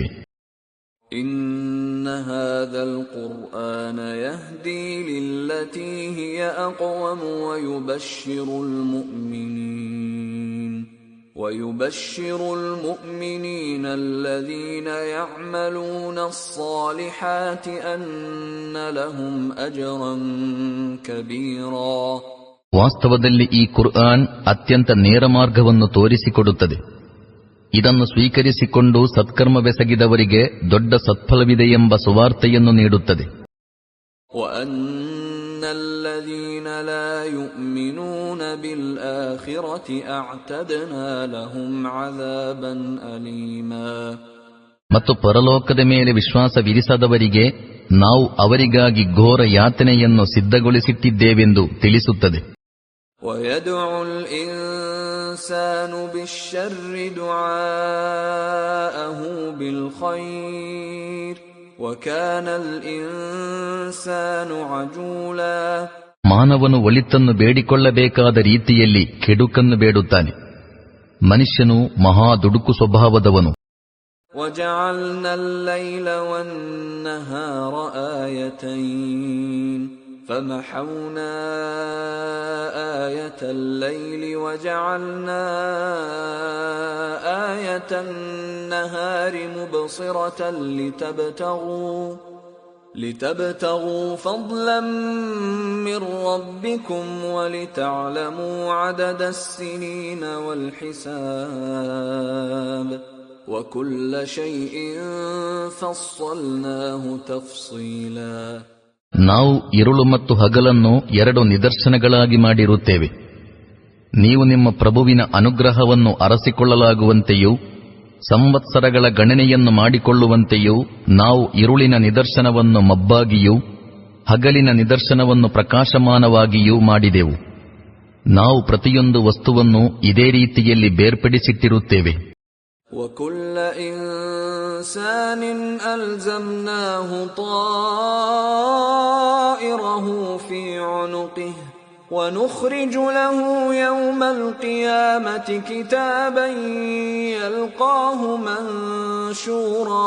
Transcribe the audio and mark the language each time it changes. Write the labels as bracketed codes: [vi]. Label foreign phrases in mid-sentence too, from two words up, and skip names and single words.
[ar] إن هذا القرآن يهدي للتي هي أقوم ويبشر المؤمنين الذين يعملون الصالحات أن لهم أجرا كبيرا. [kn] ವಾಸ್ತವದಲ್ಲಿ ಈ ಕುರ್ಆನ್ ಅತ್ಯಂತ ನೇರ ಮಾರ್ಗವನ್ನು ತೋರಿಸಿಕೊಡುತ್ತದೆ. ಇದನ್ನು ಸ್ವೀಕರಿಸಿಕೊಂಡು ಸತ್ಕರ್ಮವೆಸಗಿದವರಿಗೆ ದೊಡ್ಡ ಸತ್ಫಲವಿದೆಯೆಂಬ ಸುವಾರ್ತೆಯನ್ನು ನೀಡುತ್ತದೆ. [ar] وَأَنَّ الَّذِينَ لَا يُؤْمِنُونَ بِالْآخِرَةِ أَعْتَدْنَا لَهُمْ عَذَابًا أَلِيمًا. [kn] ಮತ್ತು ಪರಲೋಕದ ಮೇಲೆ ವಿಶ್ವಾಸವಿರಿಸದವರಿಗೆ ನಾವು ಅವರಿಗಾಗಿ ಘೋರ ಯಾತನೆಯನ್ನು ಸಿದ್ಧಗೊಳಿಸಿಟ್ಟಿದ್ದೇವೆಂದು ತಿಳಿಸುತ್ತದೆ. [ar] وَيَدْعُ الْإِنسَانُ بِالشَّرِّ دُعَاءَهُ بِالْخَيْرِ وَكَانَ الْإِنسَانُ عَجُولًا. [kn] ಮಾನವನು ಒಳಿತನ್ನು ಬೇಡಿಕೊಳ್ಳಬೇಕಾದ ರೀತಿಯಲ್ಲಿ ಕೆಡುಕನ್ನು ಬೇಡುತ್ತಾನೆ. ಮನುಷ್ಯನು ಮಹಾ ದುಡುಕು ಸ್ವಭಾವದವನು. [ar] وَجَعَلْنَا اللَّيْلَ وَالنَّهَارَ آيَتَيْنِ فَمَحَوْنَا آيَةَ اللَّيْلِ وَجَعَلْنَا آيَةَ النَّهَارِ مُبْصِرَةً لِتَبْتَغُوا فَضْلًا مِّن رَّبِّكُمْ وَلِتَعْلَمُوا عَدَدَ السِّنِينَ وَالْحِسَابَ وَكُلَّ شَيْءٍ فَصَّلْنَاهُ تَفْصِيلًا. [kn] ನಾವು ಇರುಳು ಮತ್ತು ಹಗಲನ್ನು ಎರಡು ನಿದರ್ಶನಗಳಾಗಿ ಮಾಡಿರುತ್ತೇವೆ. ನೀವು ನಿಮ್ಮ ಪ್ರಭುವಿನ ಅನುಗ್ರಹವನ್ನು ಅರಸಿಕೊಳ್ಳಲಾಗುವಂತೆಯೂ ಸಂವತ್ಸರಗಳ ಗಣನೆಯನ್ನು ಮಾಡಿಕೊಳ್ಳುವಂತೆಯೂ ನಾವು ಇರುಳಿನ ನಿದರ್ಶನವನ್ನು ಮಬ್ಬಾಗಿಯೂ ಹಗಲಿನ ನಿದರ್ಶನವನ್ನು ಪ್ರಕಾಶಮಾನವಾಗಿಯೂ ಮಾಡಿದೆವು. ನಾವು ಪ್ರತಿಯೊಂದು ವಸ್ತುವನ್ನು ಇದೇ ರೀತಿಯಲ್ಲಿ ಬೇರ್ಪಡಿಸಿಟ್ಟಿರುತ್ತೇವೆ. [ar] وَكُلَّ إِنسَانٍ أَلْزَمْنَاهُ طَائِرَهُ فِي عُنُقِهِ وَنُخْرِجُ لَهُ يَوْمَ الْقِيَامَةِ كِتَابًا يَلْقَاهُ مَنشُورًا.